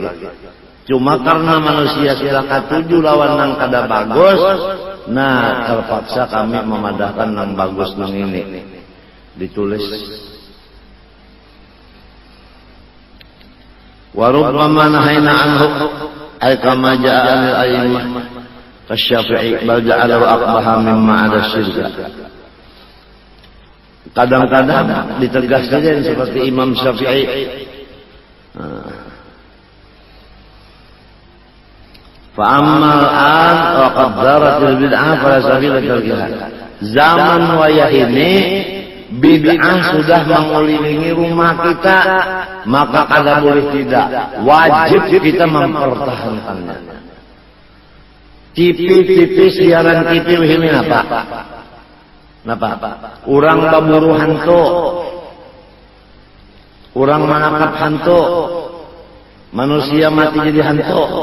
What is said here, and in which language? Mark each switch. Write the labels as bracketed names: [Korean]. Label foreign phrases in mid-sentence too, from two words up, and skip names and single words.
[Banjar] Cuma karena manusia sila katuju lawan nang kada bagus, nah terpaksa kami memadahkan nang bagus nang ini ditulis. [Arabic] وربما نهينا عنه أي كما جاء الأئمة كالشافعي بل جعله أقبح مما عدا الشرك. [Banjar] Kadang-kadang ditegaskan seperti Imam Syafi'i. [Arabic] فأما الآن وقد دارت البدعة فلا سبيل لتركها. [Banjar] Zaman wayah ini bid'ah sudah mengelilingi rumah kita, maka kada boleh tidak, wajib kita mempertahankannya. TV siaran TV ini apa? Orang baburu hantu, orang menangkap hantu, manusia mati jadi hantu.